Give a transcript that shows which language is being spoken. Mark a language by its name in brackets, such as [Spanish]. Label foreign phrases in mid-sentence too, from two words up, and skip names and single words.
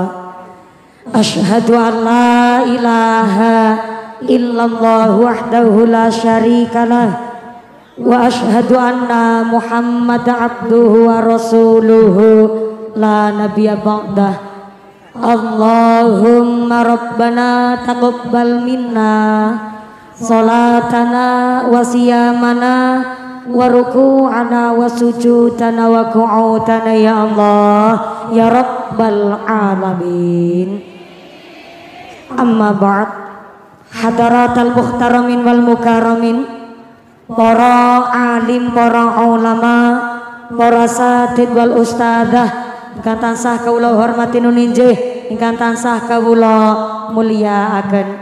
[Arabic] أشهد أن لا إله إلا الله وحده لا شريك له وأشهد أن محمدا عبده ورسوله لا نبي بعده. اللهم ربنا تقبل منا صلاتنا وصيامنا وركوعنا وسجودنا وقعودنا يا الله يا رب العالمين. أما بعد. حضرات المحترمين والمكرمين, [Javanese] para alim, para ulama, para satid wal ustadzah ingkang tansah kawula hormati nuninjih, ingkang tansah kawula mulyakaken.